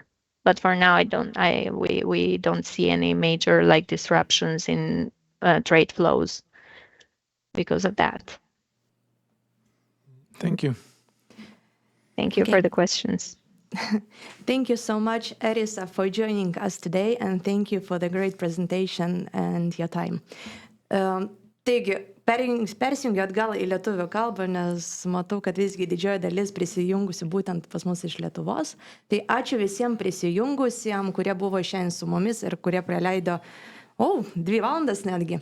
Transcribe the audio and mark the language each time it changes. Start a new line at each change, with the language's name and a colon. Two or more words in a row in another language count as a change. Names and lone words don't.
English: But for now, we don't see any major disruptions in trade flows because of that. Thank you. Thank you for the questions. Thank you so much, Erisa, for joining us today, and thank you for the great presentation and your time.
Lithuanian: Taigi, persijungiu atgal į lietuvių kalbą, nes matau, kad visgi didžioji dalis prisijungusi būtent pas mus iš Lietuvos. Tai ačiū visiems prisijungusiems, kurie buvo šiandien su mumis ir kurie praleido 2 valandas netgi.